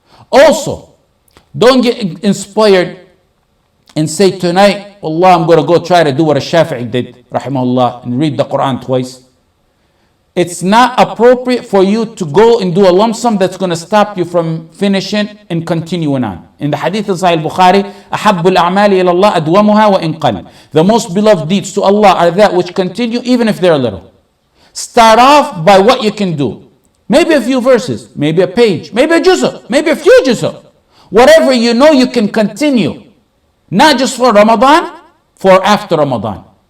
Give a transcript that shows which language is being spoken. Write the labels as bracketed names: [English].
[English] Also, don't get inspired and say tonight, Allah, I'm going to go try to do what a Shafi'i did, rahimahullah, and read the Quran twice. It's not appropriate for you to go and do a lump sum that's going to stop you from finishing and continuing on. In the hadith of Sahih Bukhari, [Arabic] أَحَبُّ الْأَعْمَالِ إِلَى اللَّهِ أَدْوَمُهَا وَإِنْ قَلَّ. [English] The most beloved deeds to Allah are that which continue even if they're little. Start off by what you can do. Maybe a few verses, maybe a page, maybe a juz'ah, maybe a few juz'ah. Whatever you know you can continue. Not just for Ramadan, for after Ramadan.